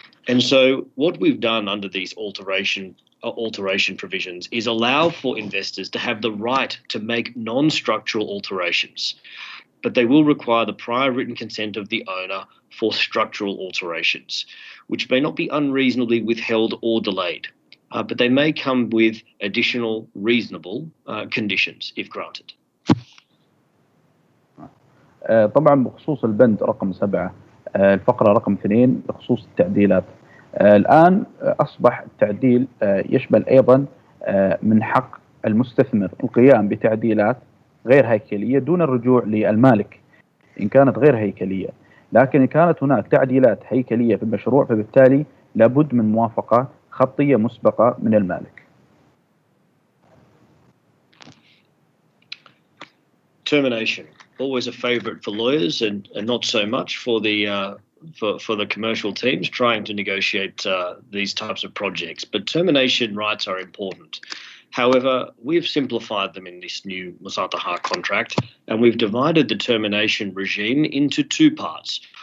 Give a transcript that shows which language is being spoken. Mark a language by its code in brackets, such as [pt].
[en] And so what we've done under these alteration provisions is allow for investors to have the right to make non-structural alterations, but they will require the prior written consent of the owner for structural alterations, which may not be unreasonably withheld or delayed, but they may come with additional reasonable conditions if granted. [ar] طبعا بخصوص البند رقم 7 الفقرة رقم 2 بخصوص التعديلات، الآن أصبح التعديل يشمل أيضا من حق المستثمر القيام بتعديلات غير هيكلية دون الرجوع للمالك إن كانت غير هيكلية، لكن إن كانت هناك تعديلات هيكلية في المشروع فبالتالي لابد من موافقة خطية مسبقة من المالك. [en] Termination, always a favourite for lawyers and not so much for the commercial teams trying to negotiate these types of projects. But termination rights are important. However, we've simplified them in this new Musataha contract, and we've divided the termination regime into two parts.